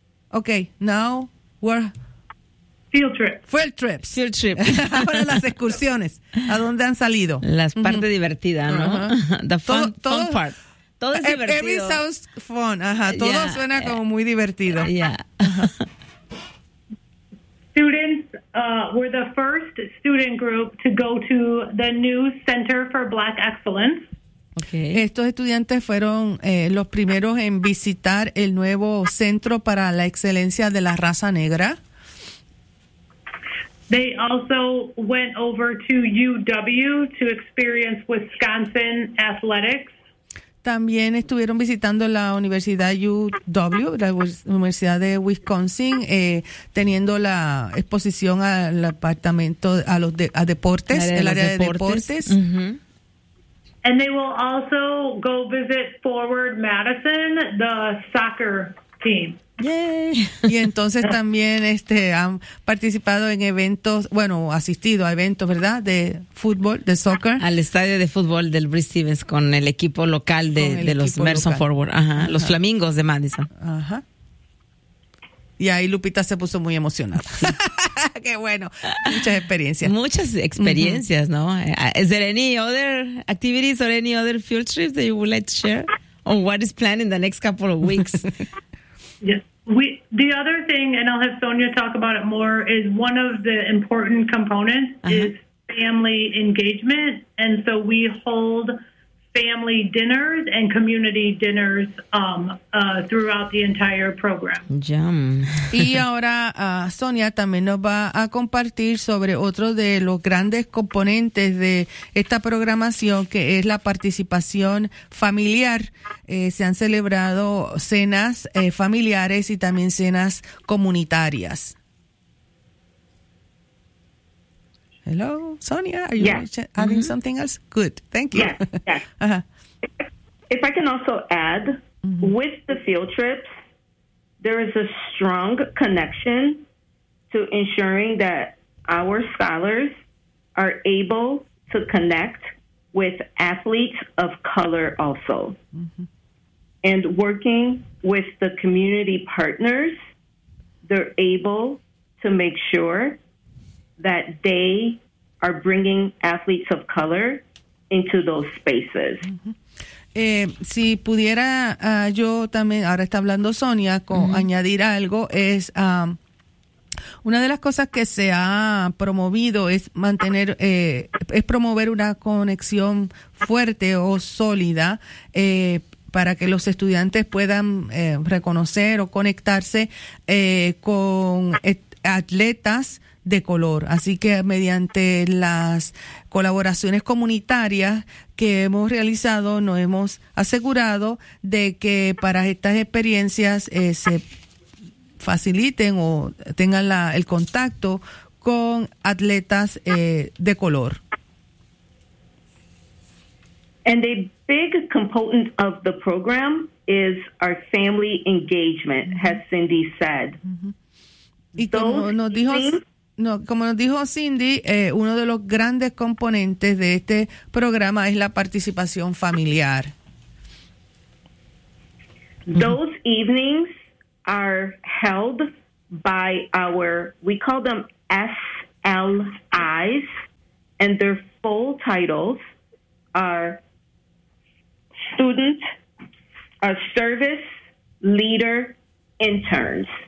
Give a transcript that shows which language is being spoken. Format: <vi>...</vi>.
<en>Okay, now we're field trips. Field trip.</en> <es>Ahora las excursiones. ¿A dónde han salido? Las partes uh-huh. divertidas, ¿no? Uh-huh.</es> <en>The fun part.</en> <es>Todo es divertido.</es> <en>Every sounds fun.</en> <es>Ajá, todo yeah, suena yeah, como muy divertido.</es> <en>Yeah. Students were the first student group to go to the new Center for Black Excellence. Okay.</en> <es>Estos estudiantes fueron los primeros en visitar el nuevo Centro para la Excelencia de la Raza Negra.</es> <en>They also went over to UW to experience Wisconsin Athletics.</en> <es>También estuvieron visitando la Universidad UW, la Universidad de Wisconsin, teniendo la exposición al apartamento a deportes, el área de deportes. Uh-huh.</es> <en>And they will also go visit Forward Madison, the soccer team.</en> <es>Yay. Y entonces también han participado en eventos, bueno, asistido a eventos, ¿verdad? De fútbol, de soccer. Al estadio de fútbol del Bruce Stevens con el equipo local de los Madison Forward, ajá, uh-huh. los Flamingos de Madison. Ajá. Y ahí Lupita se puso muy emocionada. Sí. Qué bueno. Muchas experiencias, uh-huh. ¿no?</es> <en>Is there any other activities or any other field trips that you would like to share? Or what is planned in the next couple of weeks? Yes. The other thing, and I'll have Sonia talk about it more, is one of the important components uh-huh. is family engagement. And so we hold family dinners and community dinners throughout the entire program. Yum.</en> <es>Y ahora Sonia también nos va a compartir sobre otro de los grandes componentes de esta programación, que es la participación familiar. Se han celebrado cenas familiares y también cenas comunitarias.</es> <en>Hello, Sonia, are you yeah. adding mm-hmm. something else? Good, thank you. Yes, yes. Uh-huh. If I can also add, mm-hmm. with the field trips, there is a strong connection to ensuring that our scholars are able to connect with athletes of color also. Mm-hmm. And working with the community partners, they're able to make sure that they are bringing athletes of color into those spaces. Uh-huh.</en> <es>Si pudiera yo también, ahora está hablando Sonia, con uh-huh. añadir algo, es una de las cosas que se ha promovido es mantener, es promover una conexión fuerte o sólida para que los estudiantes puedan reconocer o conectarse con atletas de color. Así que mediante las colaboraciones comunitarias que hemos realizado, nos hemos asegurado de que para estas experiencias se faciliten o tengan el contacto con atletas de color.</es> <en>And a big component of the program is our family engagement, as Cindy said. Mm-hmm.</en> <es>Como nos dijo Cindy, uno de los grandes componentes de este programa es la participación familiar.</es> <en>Those evenings are held by our, we call them SLIs, and their full titles are Student, Service Leader Interns.</en>